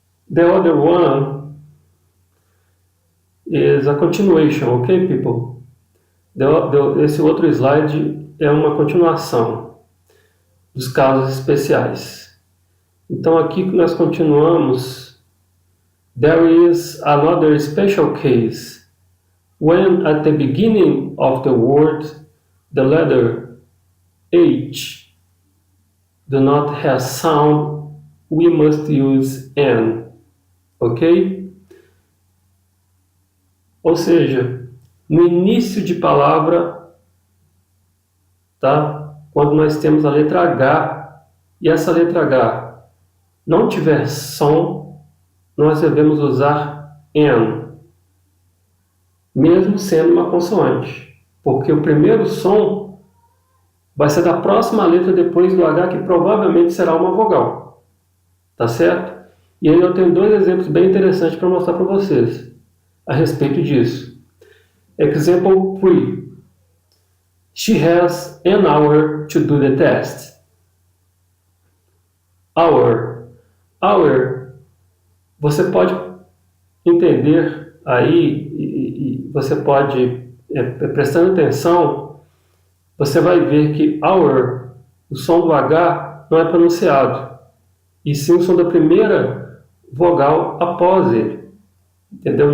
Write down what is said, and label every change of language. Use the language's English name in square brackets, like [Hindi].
[English] The other one is a continuation, ok, people? [Portuguese] Esse outro slide é uma continuação dos casos especiais. Então aqui nós continuamos. [English] There is another special case when at the beginning of the word the letter H do not have sound, we must use N, ok? [Portuguese] Ou seja, no início de palavra, tá? Quando nós temos a letra H e essa letra H não tiver som, nós devemos usar N, mesmo sendo uma consoante, porque o primeiro som vai ser da próxima letra depois do H, que provavelmente será uma vogal, tá certo? E aí eu tenho dois exemplos bem interessantes para mostrar para vocês a respeito disso. [English] Example 3. She has an hour to do the test. Hour. [Portuguese] Você pode entender aí, e você pode, prestando atenção, você vai ver que hour, o som do H não é pronunciado, e sim o som da primeira vogal após ele. Entendeu?